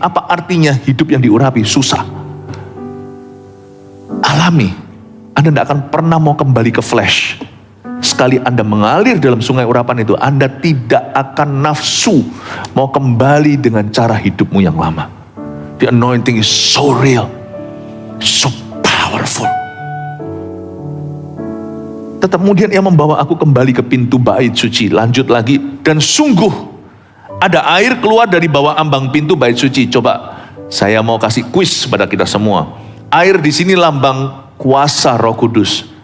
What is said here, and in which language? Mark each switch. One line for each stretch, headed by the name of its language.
Indonesian: Apa artinya hidup yang diurapi? Susah. Alami. Anda tidak akan pernah mau kembali ke flesh. Sekali Anda mengalir dalam sungai urapan itu, Anda tidak akan nafsu mau kembali dengan cara hidupmu yang lama.
English: The anointing is so real, so powerful.
Indonesian: Tetap kemudian ia membawa aku kembali ke pintu bait suci. Lanjut lagi, dan sungguh ada air keluar dari bawah ambang pintu bait suci. Coba saya mau kasih kuis pada kita semua. Air di sini lambang kuasa Roh Kudus.